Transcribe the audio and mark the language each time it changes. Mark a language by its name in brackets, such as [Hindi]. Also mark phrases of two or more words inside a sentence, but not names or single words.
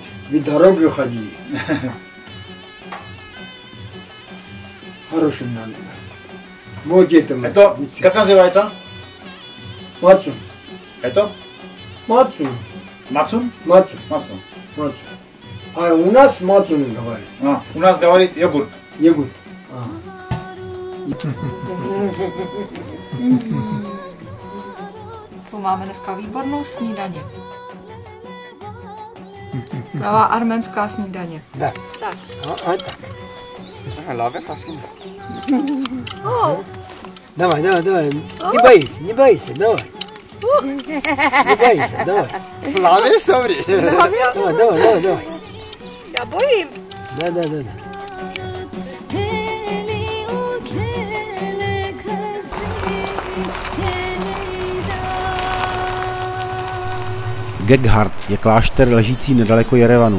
[Russian] Вы дорогу ходили. Хороший надо. Вот это. Это как называется? Мацун. Это? Мацун. Мацун? Мацун. Мацун. Мацун. А у нас мацун говорит. А, у нас говорит йогурт. Йогурт. [Czech] Tu máme dneska výbornou snídaně. Pravá arménská snídaně. [Russian] Да. [Czech] Tak. [Russian] Так. Давай. Не бойся, давай. Не бойся, давай. Lávě, sorry. Давай. [Czech] Já bojím. [Russian] Да. [Czech] Geghard je klášter ležící nedaleko Jerevanu.